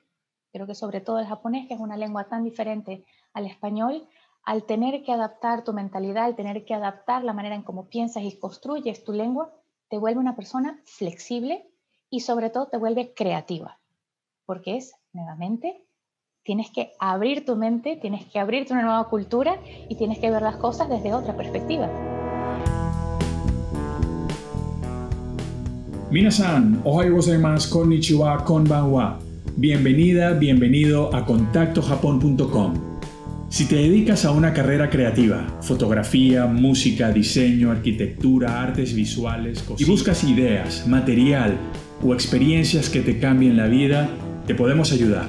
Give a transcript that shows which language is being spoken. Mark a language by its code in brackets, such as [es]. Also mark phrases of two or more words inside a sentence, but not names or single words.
[es] Creo que sobre todo el japonés, que es una lengua tan diferente al español, al tener que adaptar tu mentalidad, al tener que adaptar la manera en cómo piensas y construyes tu lengua, te vuelve una persona flexible y sobre todo te vuelve creativa, porque nuevamente, tienes que abrir tu mente, tienes que abrirte una nueva cultura y tienes que ver las cosas desde otra perspectiva. [ja] みなさん、おはようございます、こんにちは、こんばんは. [es] Bienvenida, bienvenido a contactojapon.com. Si te dedicas a una carrera creativa, fotografía, música, diseño, arquitectura, artes visuales, y buscas ideas, material o experiencias que te cambien la vida, te podemos ayudar.